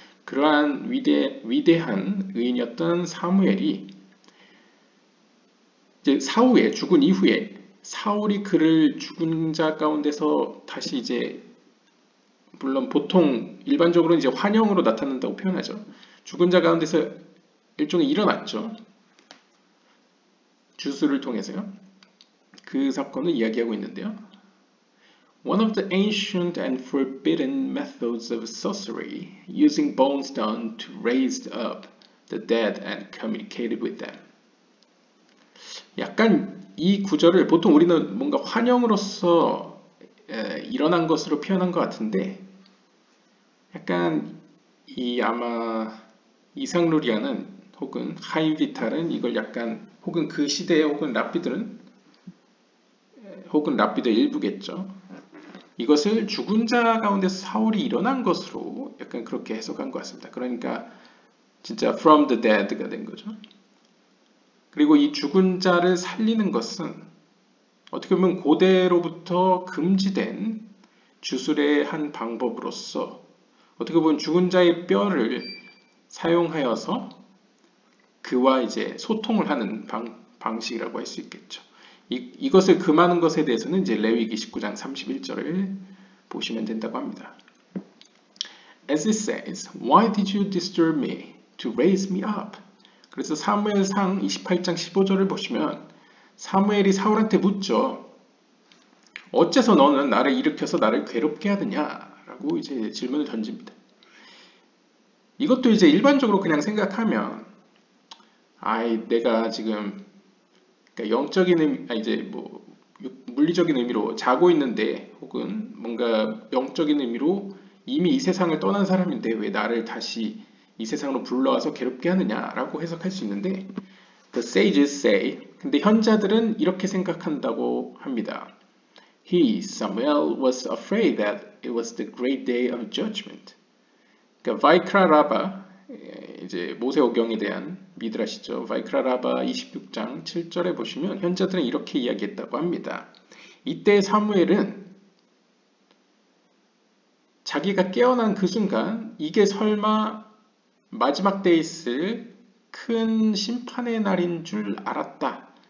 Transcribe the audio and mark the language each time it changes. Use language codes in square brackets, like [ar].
[ko] 그러한 위대한 의인이었던 사무엘이 이제 사후에 죽은 이후에 사울이 그를 죽은 자 가운데서 다시 이제 물론 보통 일반적으로 이제 환영으로 나타난다고 표현하죠. 죽은 자 가운데서 일종의 일어났죠. 주수를 통해서요. 그 사건을 이야기하고 있는데요. [en] One of the ancient and forbidden methods of sorcery, using bones done to raise up the dead and communicated with them. [ko] 약간 이 구절을 보통 우리는 뭔가 환영으로서 일어난 것으로 표현한 것 같은데 약간 아마 이상루리아는 혹은 하임비탈은 이걸 약간 혹은 그 시대의 혹은 랍비들 일부겠죠. 이것을 죽은 자 가운데서 사울이 일어난 것으로 약간 그렇게 해석한 것 같습니다. 그러니까 진짜 [en] from the dead [ko] 가 된 거죠. 그리고 이 죽은 자를 살리는 것은 어떻게 보면 고대로부터 금지된 주술의 한 방법으로서 어떻게 보면 죽은 자의 뼈를 사용하여서 그와 이제 소통을 하는 방식이라고 할 수 있겠죠. 이것을 금하는 것에 대해서는 이제 레위기 19장 31절을 보시면 된다고 합니다. [en] As it says, Why did you disturb me to raise me up? [ko] 그래서 사무엘상 28장 15절을 보시면 사무엘이 사울한테 묻죠. 어째서 너는 나를 일으켜서 나를 괴롭게 하느냐라고 이제 질문을 던집니다. 이것도 이제 일반적으로 그냥 생각하면 아이 내가 지금 그러니까 영적인 이제 뭐 물리적인 의미로 자고 있는데 혹은 뭔가 영적인 의미로 이미 이 세상을 떠난 사람인데 왜 나를 다시 이 세상으로 불러와서 괴롭게 하느냐라고 해석할 수 있는데 [en] The sages say [ko] 근데 현자들은 이렇게 생각한다고 합니다. [en] He, Samuel, was afraid that it was the great day of judgment. [ko] 그러니까 바이크라 라바 이제 모세오경에 대한 미드라시죠. 바이크라 라바 26장 7절에 보시면 현자들은 이렇게 이야기했다고 합니다. 이때 사무엘은 자기가 깨어난 그 순간 이게 설마 마지막 때에 있을 큰 심판의 날인 줄 알았다.